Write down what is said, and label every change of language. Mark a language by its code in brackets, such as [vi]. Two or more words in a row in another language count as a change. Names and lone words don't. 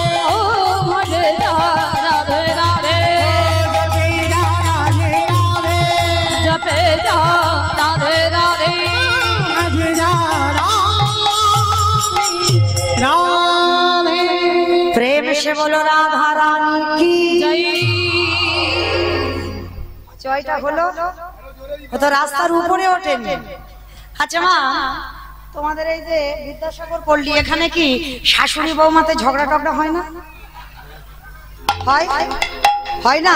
[hi] ओ भजे जा राधे राधे जपे जा राधे राधे जपे जा राधे राधे राधे राधे प्रेम से बोलो राधा रानी की जय [bn] জয়টা হলো, ও তো রাস্তার উপরে ওঠেনি। আচ্ছা মা, তোমাদের এই যে বিদ্যাসাগর পল্লী, এখানে কি শাশুড়ি বৌমাতে ঝগড়া টগড়া হয় না? হয় হয় না?